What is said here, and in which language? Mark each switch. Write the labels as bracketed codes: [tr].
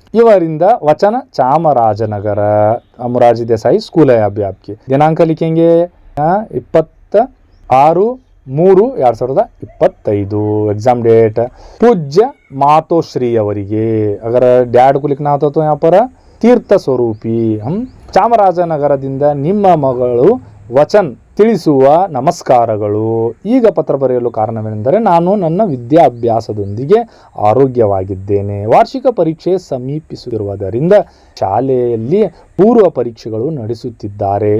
[kn] ಇವರಿಂದ ವಚನ ಚಾಮರಾಜನಗರ ಮುರಾರ್ಜಿ ದೇಸಾಯಿ ಸ್ಕೂಲ್ [hi] है अभी आपकी. ದಿನಾಂಕ लिखेंगे 26/3/2025. एग्जाम डेट पूज्य मातोश्री [kn] ಅವರಿಗೆ. [hi] अगर डैड को लिखना होता तो यहाँ पर [kn] ತೀರ್ಥ ಸ್ವರೂಪಿ. ಚಾಮರಾಜನಗರದಿಂದ ನಿಮ್ಮ ಮಗಳು ವಚನ್ ತಿಳಿಸುವ ನಮಸ್ಕಾರಗಳು. ಈಗ ಪತ್ರ ಬರೆಯಲು ಕಾರಣವೇನೆಂದರೆ ನಾನು ನನ್ನ ವಿದ್ಯಾಭ್ಯಾಸದೊಂದಿಗೆ ಆರೋಗ್ಯವಾಗಿದ್ದೇನೆ. ವಾರ್ಷಿಕ ಪರೀಕ್ಷೆ ಸಮೀಪಿಸುತ್ತಿರುವುದರಿಂದ ಶಾಲೆಯಲ್ಲಿ ಪೂರ್ವ ಪರೀಕ್ಷೆಗಳು ನಡೆಸುತ್ತಿದ್ದಾರೆ.